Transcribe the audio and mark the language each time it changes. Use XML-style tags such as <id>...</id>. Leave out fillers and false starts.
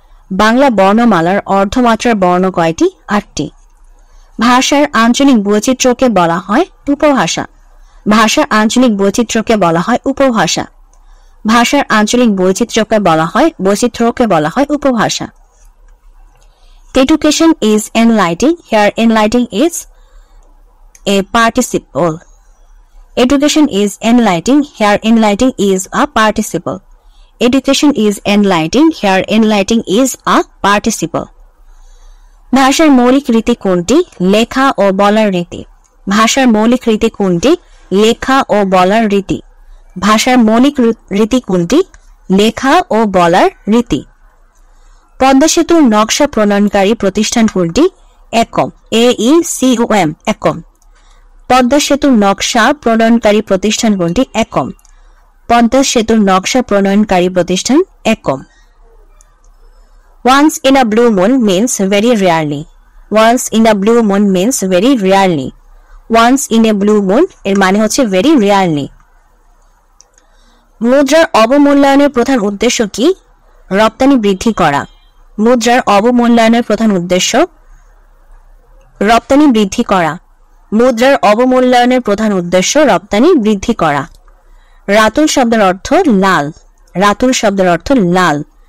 <bn>বাংলা বর্ণমালার অর্ধমাত্রার বর্ণ কয়টি? 8টি। ভাষার আঞ্চলিক বৈচিত্র্যকে বলা হয় উপভাষা। ভাষার আঞ্চলিক বৈচিত্র্যকে বলা হয় উপভাষা। ভাষার আঞ্চলিক বৈচিত্র্যকে বলা হয় উপভাষা।</bn> <en>Education is enlightening. Here enlightening is a participle. Education is enlightening. Here enlightening is a participle. Education is enlightening. Here enlightening is a participle.</en> <bn>ভাষার মৌলিক রীতি কোনটি? লেখা ও বলার রীতি। ভাষার মৌলিক রীতি কোনটি? লেখা ও বলার রীতি। ভাষার মৌলিক রীতি কোনটি? লেখা ও বলার রীতি। পদ্মা সেতুর নকশা প্রণয়নকারী প্রতিষ্ঠান কোনটি? একম। AECOM, একম। পদ্মা সেতুর নকশা প্রণয়নকারী প্রতিষ্ঠান কোনটি? একম। পদ্মা সেতুর নকশা প্রণয়নকারী প্রতিষ্ঠান একম।</bn> <en>Once in a blue moon means very rarely. Once in a blue moon means very rarely. Once in a blue moon</en> <bn>এর মানে হচ্ছে</bn> <en>very rarely.</en> <bn>মুদ্রার অবমূল্যায়নের প্রধান উদ্দেশ্য কি? রপ্তানি বৃদ্ধি করা। মুদ্রার অবমূল্যায়নের প্রধান উদ্দেশ্য রপ্তানি বৃদ্ধি করা। মুদ্রার অবমূল্যায়নের প্রধান উদ্দেশ্য রপ্তানি বৃদ্ধি করা। রাতুল শব্দের অর্থ লাল। রাতুল শব্দের অর্থ লাল।</bn>